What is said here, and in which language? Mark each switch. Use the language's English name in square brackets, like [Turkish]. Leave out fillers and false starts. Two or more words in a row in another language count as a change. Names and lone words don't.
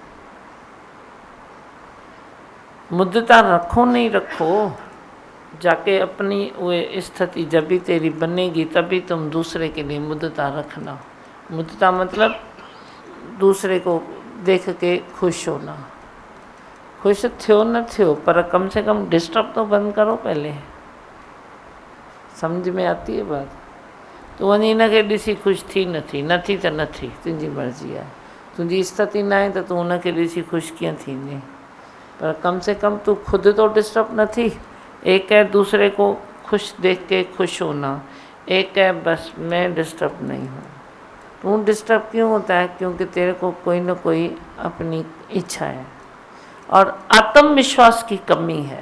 [Hindi] मुद्दता रखो नहीं रखो, जाके अपनी वो स्थिति जब भी तेरी बनेगी तभी तुम दूसरे के लिए मुद्दता रखना। मुद्दता मतलब दूसरे को देख के खुश होना, [Sindhi] खुश थियो न थियो [Hindi] पर कम से कम डिस्टर्ब तो बंद करो पहले। समझ में आती है बात? [Sindhi] तो वञी हिनखे ॾिसी ख़ुशि थी नथी त नथी, तुंहिंजी मर्ज़ी आहे, तुंहिंजी स्थिति न आहे त तूं हुनखे ॾिसी ख़ुशि कीअं थींदी, [Hindi] पर कम से कम तू खुद तो डिस्टर्ब न थी। एक है दूसरे को खुश देख के खुश होना, एक है बस मैं डिस्टर्ब नहीं हूँ। तू डिस्टर्ब क्यों होता है? क्योंकि तेरे को कोई ना कोई अपनी इच्छा है और आत्मविश्वास की कमी है।